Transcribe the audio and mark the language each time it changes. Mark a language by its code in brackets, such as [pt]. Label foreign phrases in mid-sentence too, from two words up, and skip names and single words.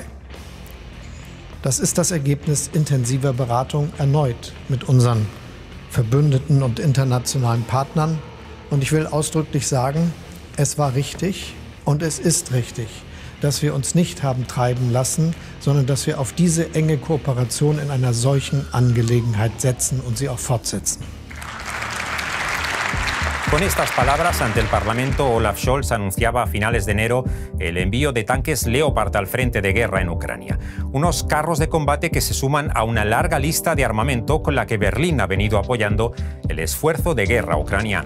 [de] Das ist das Ergebnis intensiver Beratung erneut mit unseren Verbündeten und internationalen Partnern. Und ich will ausdrücklich sagen, es war richtig und es ist richtig, dass wir uns nicht haben treiben lassen, sondern dass wir auf diese enge Kooperation in einer solchen Angelegenheit setzen und sie auch fortsetzen. [es] Con estas palabras, ante el Parlamento, Olaf Scholz anunciaba a finales de enero el envío de tanques Leopard al frente de guerra en Ucrania. Unos carros de combate que se suman a una larga lista de armamento con la que Berlín ha venido apoyando el esfuerzo de guerra ucraniano.